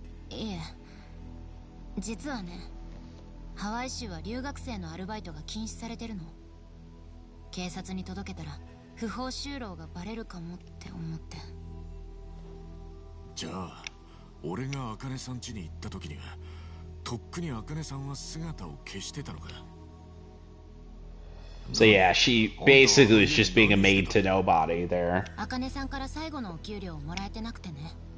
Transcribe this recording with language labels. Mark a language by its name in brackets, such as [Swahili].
[Japanese] いえ、実はね、ハワイ州は留学生のアルバイトが禁止されてるの。警察に届けたら不法就労がバレるかもって思って。じゃあ俺が茜さん家に行った時にはとっくに茜さんは姿を消してたのか。 [English] So yeah, she basically is just being a maid to nobody there. [Japanese] 茜さんから最後のお給料をもらえてなくてね。